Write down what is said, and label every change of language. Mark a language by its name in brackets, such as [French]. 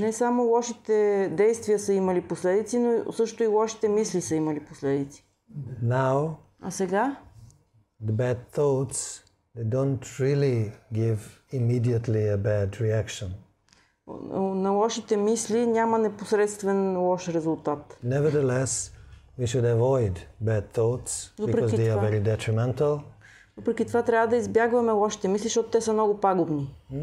[Bulgarian] Не само лошите действия са имали последици, но също и лошите мисли са имали последици. [English] Now, [Bulgarian] а сега? [English] The bad thoughts, they don't really give immediately a bad reaction. [Bulgarian] На лошите мисли няма непосредствен лош резултат. [English] Nevertheless, we should avoid bad thoughts because they are very detrimental. [Bulgarian] Въпреки това трябва да избягваме лошите мисли, защото те са много пагубни.